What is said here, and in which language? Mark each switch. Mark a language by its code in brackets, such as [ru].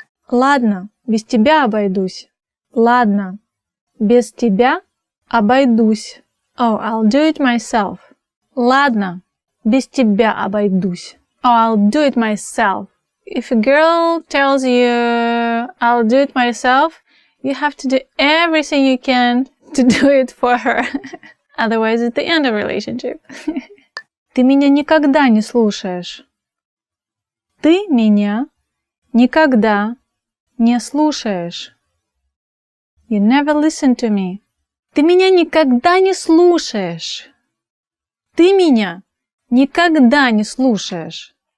[ru] Ладно, без тебя обойдусь. Ладно, без тебя обойдусь. [en] Oh, I'll do it myself. [ru] Ладно, без тебя обойдусь. [en] Oh, I'll do it myself. If a girl tells you, I'll do it myself, you have to do everything you can to do it for her. Otherwise, it's the end of relationship. [ru] Ты меня никогда не слушаешь. Ты меня никогда не слушаешь. [en] You never listen to me. [ru] Ты меня никогда не слушаешь. Ты меня никогда не слушаешь.